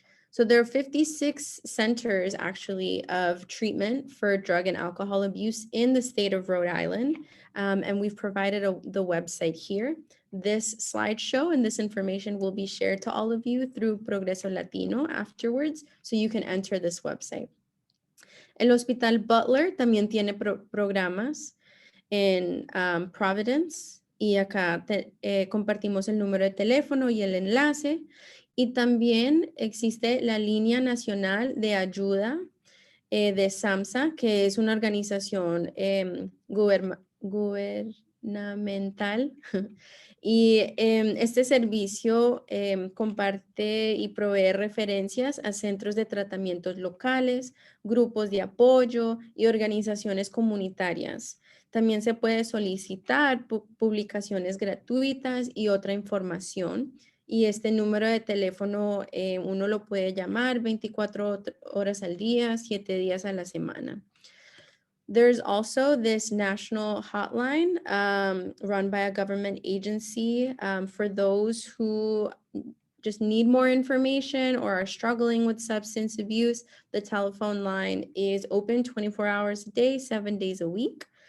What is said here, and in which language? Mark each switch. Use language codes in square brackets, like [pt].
[en] So there are 56 centers actually of treatment for drug and alcohol abuse in the state of Rhode Island. And we've provided the website here. This slideshow and this information will be shared to all of you through Progreso Latino afterwards, so you can enter this website. [es] El Hospital Butler también tiene programas en Providence, y acá compartimos el número de teléfono y el enlace. Y también existe la Línea Nacional de Ayuda de SAMHSA, que es una organización gubernamental. Y este servicio comparte y provee referencias a centros de tratamientos locales, grupos de apoyo y organizaciones comunitarias. También se puede solicitar publicaciones gratuitas y otra información. Y este número de teléfono uno lo puede llamar 24 horas al día, 7 días a la semana. [en] There's also this national hotline run by a government agency for those who just need more information or are struggling with substance abuse. The telephone line is open 24 hours a day, 7 days a week.